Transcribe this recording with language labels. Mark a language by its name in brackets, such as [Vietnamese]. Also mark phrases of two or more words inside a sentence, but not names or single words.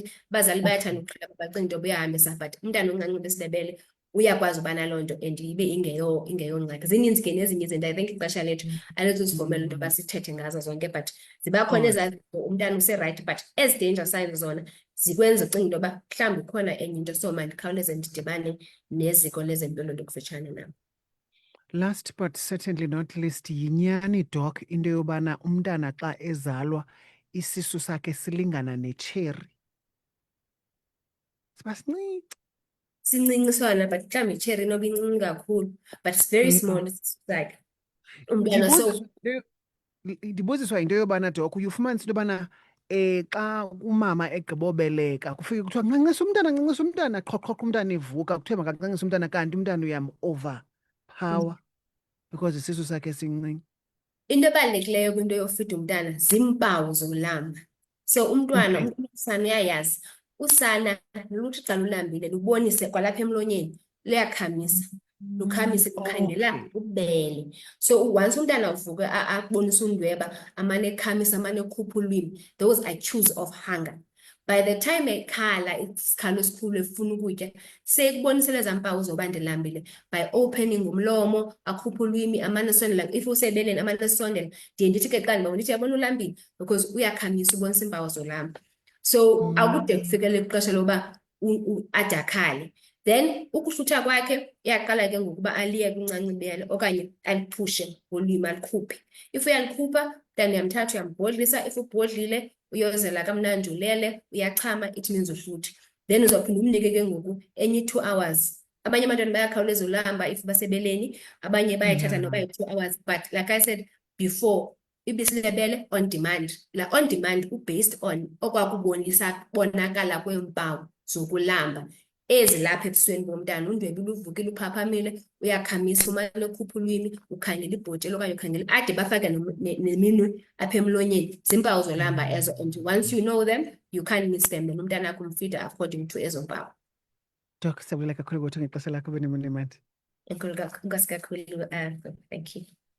[Xhosa] Abazali bayathanda ukuqhela bacinga into yoba uyahambisa, but umntana omncinci besilebele uyakwazi uba naloo nto and ibe ingeyo ngxaki. Zininzi ke nezinye izinto, [English] I think [Xhosa] ixesha lethu alizuzivumela into yoba sithethe ngazo zonke, but ziba khona ezazinto umntana userayithi but ezi [English] danger signs [Xhosa] zona zikwenza ucinga into yoba mhlawumbi ikhona enye into, so mandikhawuleze ndidibane neziko lezempilo ndikufitshane nam. [English] Last but certainly not least, [Xhosa] yinyani doc into yobana umntana xa ezalwa isisu sakhe silingana netsheri? Siba sincinci. Sincinci sona but mhlawumbi itsheri inoba incinci kakhulu, [English] but it's very small [Xhosa] isisu sakhe. Umntana so Ndibuziswa into yobana doc uyifumanisa into yobana xa umama egqibobeleka kufike kuthiwa ncancisa umntana, qhoqhoqa umntana evuka, kuthiwe makancancisa umntana kanti umntana uyam-overpower because isisu sakhe sincinci. into ebalulekileyo kwinto yofida umntana ziimpawu zolamba. So umntwana usana uyayazi, usana luthi xa lulambile lubonise kwalapha emlonyeni luyakhamisa, lukhamise lukhangela ubele. [English] So once [Xhosa] umntana uvuke abonisa undweba, amane ekhamisa, amane ekhupha ulwimi, [English] those are cues of hunger. By the time [Xhosa] ekhala isikhalo esikhulu efuna ukutya, sekubonisele ezaa mpawu zoba ndilambile [English] by opening [Xhosa] umlomo, akhuphe ulwimi, amane esondela. If usebeleni amane esondela, ndiye ndithi ke xa ndibona ndithi yabona ulambile because uyakhamisa ubonisa iimpawu zolamba. So akude kufikele ixesha loba ade akhale. Then ukuhlutha kwakhe iyaqala ke ngokuba aliye kuncanca ibele okanye aliphushe ngolwimi alikhuphe. If uyalikhupha then uyamthatha uyambhodlisa, if ubhodlile uyozela kamnandi ulele, uyachama, [English] it means uhlutha. [Xhosa] Then uzawuphinda umnike ke ngoku enye 2 hours. Abanye abantwana bayakhawuleza ulamba if basebeleni, abanye bayathatha noba yi- [English] 2 hours, but like I said before, [Xhosa] ibisi lebele [English] on demand. [Xhosa] La [English] on demand based on [Xhosa] bonakala kweempawu zokulamba ezilapha ebusweni bomntana. Undwebe luvukile uphaphamile, uyakhamisa, umane ekhupha ulwimi, ukhangela ibhotshelo okanye ukhangela ade bafake neminwe apha emlonyeni. Ziimpawu zolamba ezo, [English] and once you know them you can't miss them, then [Xhosa] umntana akho umfida [English] according to [Xhosa] ezo mpawu. Doc, siyabuleka kakhulu ngexesha lakho, benemali. Enkosi kakhulu, [English] thank you.